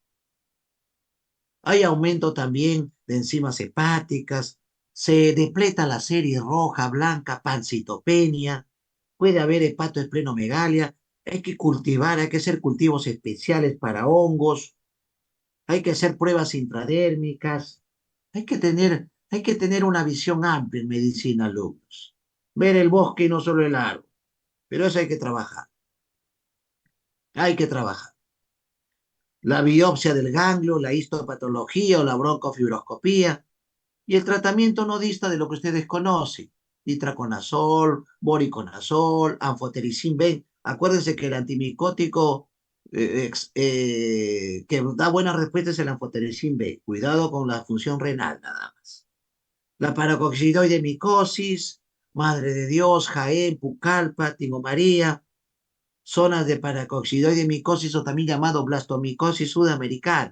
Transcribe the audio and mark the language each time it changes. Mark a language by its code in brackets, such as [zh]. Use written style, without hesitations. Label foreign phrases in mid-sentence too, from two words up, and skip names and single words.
[es] hay aumento también de enzimas hepáticas, se depleta la serie roja, blanca, pancitopenia, puede haber hepatoesplenomegalia, hay que cultivar, hay que hacer cultivos especiales para hongos, hay que hacer pruebas intradérmicas, hay que tener una visión amplia en medicina, alumnos. Ver el bosque y no solo el árbol, pero eso hay que trabajar. La biopsia del ganglio, la histopatología o la broncofibroscopía, y el tratamiento no dista de lo que ustedes conocen. Itraconazol, voriconazol, anfotericin B. Acuérdense que el antimicótico que da buenas respuestas es el anfotericin B. Cuidado con la función renal nada más. La paracoxidoide micosis, Madre de Dios, Jaén, Pucallpa, Tingo María, zonas de paracoxidoide micosis o también llamado blastomicosis sudamericana.